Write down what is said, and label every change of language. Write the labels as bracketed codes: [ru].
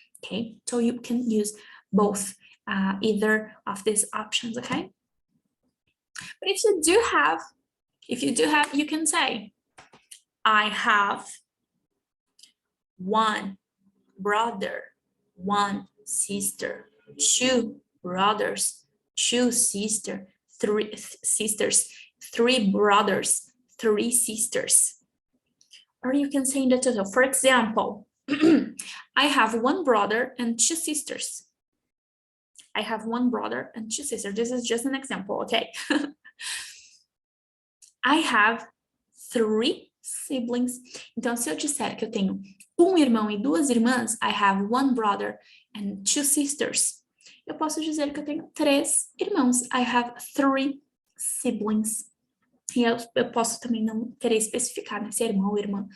[en] Okay? So you can use both, either of these options, okay? But if you do have, you can say, I have 1 brother, 1 sister, 2 brothers, 2 sisters, 3 sisters, 3 brothers, 3 sisters. Or you can say in the total. For example, I have one brother and two sisters. I have one brother and two sisters. This is just an example, okay? I have 3 siblings. [pt] Então, se eu disser que eu tenho um irmão e 2 irmãs, [en] I have one brother and 2 sisters. [pt] Eu posso dizer que eu tenho 3 irmãos. [en] I have 3 siblings. [pt] E eu posso também não querer especificar, né? Se é irmão ou irmã.